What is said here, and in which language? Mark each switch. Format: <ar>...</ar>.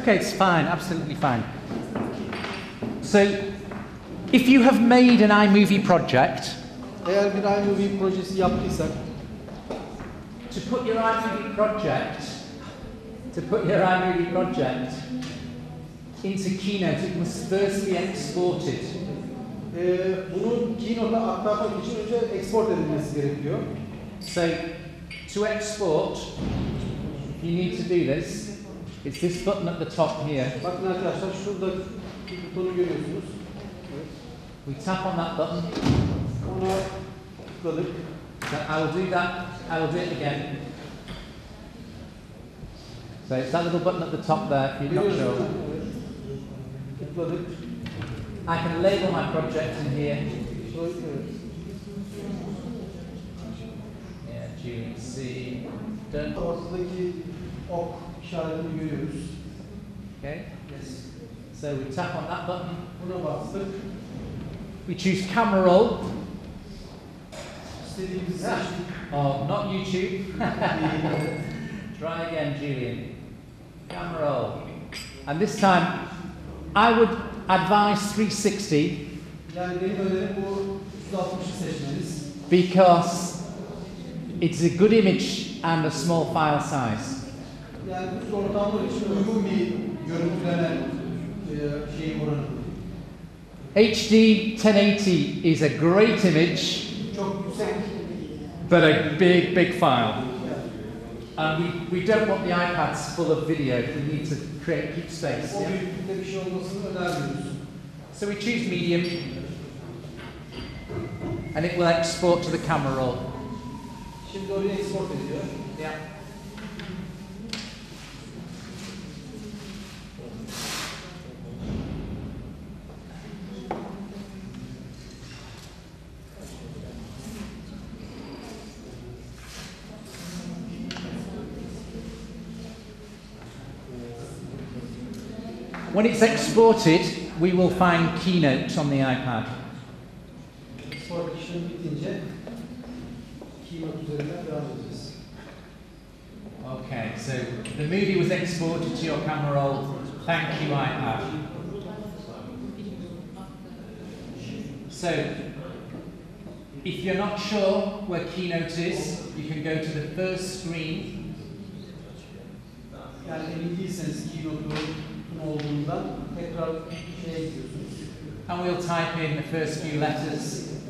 <en>Okay, it's fine, absolutely fine. So, if you have made an iMovie project,</en> <tr>eğer bir iMovie projesi yaptıysak,</tr> <en>to put your iMovie project into Keynote, it must first be exported.</en> <tr>Bunu Keynote'a aktarmak için önce export edilmesi gerekiyor.</tr> <en>So, to export, you need to do this. It's this button at the top here.</en> <tr>Bakın arkadaşlar, şurada butonu görüyorsunuz. Evet.</tr> <en>We tap on that button.</en> <tr>Ona tıkladık.</tr> <en>So I will do that. I will do it again. So it's that little button at the top there. If you're not sure.</en> <tr>Evet. Tıkladık.</tr> <en>I can label my project in here.</en> <tr>Evet.</tr> <en>Yeah, Julian C. Done.</en> <tr>Ortadaki ok işaretini görüyoruz.</tr> <en>Okay. Yes. So we tap on that button.</en> <tr>Buna bastık.</tr> <en>We choose camera roll.</en> <tr>İstediğimizi seçtik.</tr> <en>Oh, not YouTube. Try again, Julian. Camera roll. And this time, I would advise 360.</en> <tr>Yani benim önerim bu 360'ı seçmeniz.</tr> <en>Because it's a good image and a small file size.</en> <tr>Yani bu ortamlar için uygun bir görüntüleme şeyi oranı.</tr> <en>HD 1080 is a great image,</en> <tr>Çok yüksek.</tr> <en>but a big file. And we don't want the iPads full of video. We need to keep space.</en> <tr>O</tr> <en>Yeah?</en> <tr>büyüklükte bir şey olmasını önermiyoruz.</tr> <en>So we choose medium, and it will export to the camera roll.</en> <tr>Şimdi oraya export ediyor.</tr> <en>Yeah. When it's exported, we will find Keynote on the iPad.</en> <tr>Export işlemi bitince Keynote üzerinden devam edeceğiz.</tr> <en>Okay, so the movie was exported to your camera roll. Thank you, iPad. So If you're not sure where Keynote is, you can go to the first screen.</en> <tr>Yani emin değilseniz Keynote'un olduğundan tekrar şeye gidiyorsunuz.</tr> <en>And we'll type in the first few letters.</en>